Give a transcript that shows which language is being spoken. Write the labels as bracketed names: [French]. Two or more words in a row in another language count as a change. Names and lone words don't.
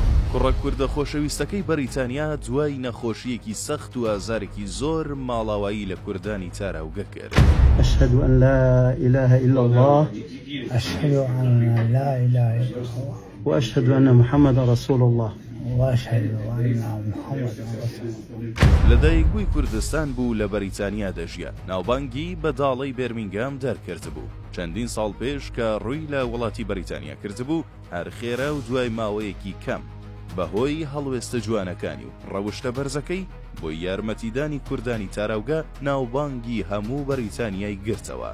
[Central Kurdish] کوڕە کوردە خۆشەویستەکەی بەریتانیا دوای نەخۆشیەکی سەخت و ئازارێکی زۆر ماڵاوایی لە کوردانی تاراوگە کرد. [Arabic] أشهد أن لا إله إلا الله أشهد أن لا إله إلا الله وأشهد أن محمد رسول الله وأشهد أن محمد رسول الله. [Central Kurdish] لە دایکبووی کوردستان بوو لە بەریتانیا دەژیا. ناوبانگی بەداڵەی بێرمینگام دەرکرد بوو. چەندین ساڵ پێش کە ڕووی لە وڵاتی بەریتانیا کردبوو، هەر خێرا و دوای ماوەیەکی کەم بەهۆی هەڵوێستە جوانەکانی و ڕەوشتە بەرزەکەی بۆ یارمەتیدانی کوردانی تاراوگە ناوبانگی هەموو بەریتانیای گرتەوە.